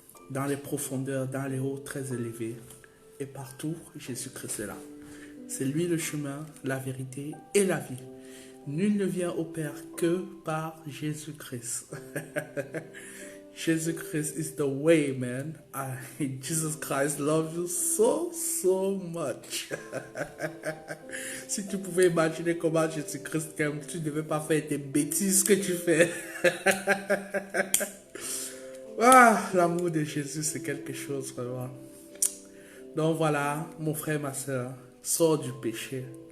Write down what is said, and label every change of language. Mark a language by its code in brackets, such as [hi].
[fr] Dans les profondeurs, dans les hauts très élevés. Et partout, Jésus-Christ est là. C'est lui le chemin, la vérité et la vie. Nul ne vient au Père que par Jésus-Christ. [en] Jesus is the way, man. Jesus Christ loves you so, so much. [fr] Si tu pouvais imaginer comment Jésus-Christ t'aime, tu ne devais pas faire des bêtises que tu fais. Ah, l'amour de Jésus, c'est quelque chose, vraiment. Donc voilà, mon frère, ma soeur, sors du péché.